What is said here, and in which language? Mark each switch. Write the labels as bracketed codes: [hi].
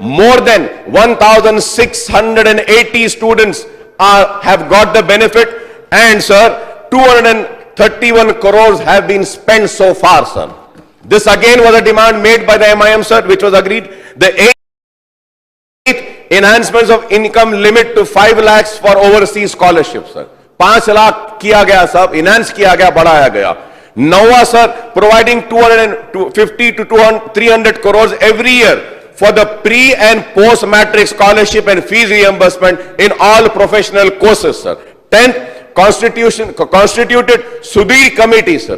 [en] More than 1,680 students have got the benefit, and sir, 231 crores have been spent so far, sir. This again was a demand made by the MIM, sir, which was agreed. The eighth enhancements of income limit to 5 lakhs for overseas scholarships, sir. [hi] 5 lakh किया गया, सब enhance किया गया, बढ़ाया गया. [en] Nova, sir, providing 250 to 300 crores every year for the pre and post matric scholarship and fees reimbursement in all professional courses, sir. 10th, constituted Sudhir committee, sir.